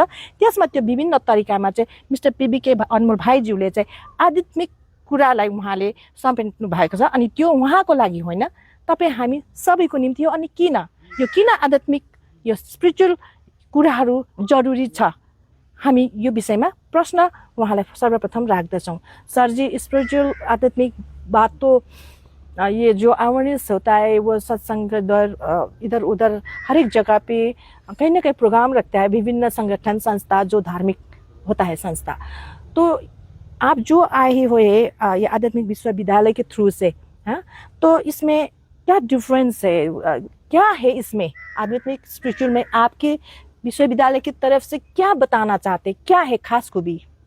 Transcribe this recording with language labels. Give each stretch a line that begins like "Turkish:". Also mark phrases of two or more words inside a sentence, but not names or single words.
Nepali: त्यसमा त्यो विभिन्न तरिकामा चाहिँ मिस्टर पीबीके अनमोल भाइज्यूले चाहिँ आध्यात्मिक कुरालाई उहाँले समेट्नु भएको छ। अनि त्यो उहाँको लागि होइन, तपाईँ हामी सबैको निम्ति हो। अनि किन आध्यात्मिक यो स्पिरिचुअल कुराहरू जरुरी छ, हामी यो विषयमा प्रश्न उहाँलाई सर्वप्रथम राख्दछौँ।
Hindi: सरजी, स्पिरिचुअल आध्यात्मिक बात तो ये जो अवेयरनेस होता है वो सत्संग दर इधर उधर हर एक जगह पे कहीं ना कहीं प्रोग्राम रखता है विभिन्न संगठन संस्था जो धार्मिक होता है संस्था। तो आप जो आए हुए ये आध्यात्मिक विश्वविद्यालय के थ्रू से, हाँ, तो इसमें क्या डिफरेंस है, क्या है इसमें आध्यात्मिक स्पिरिचुअल में आपके विश्वविद्यालय की तरफ से क्या बताना चाहते, क्या है खास खूबी?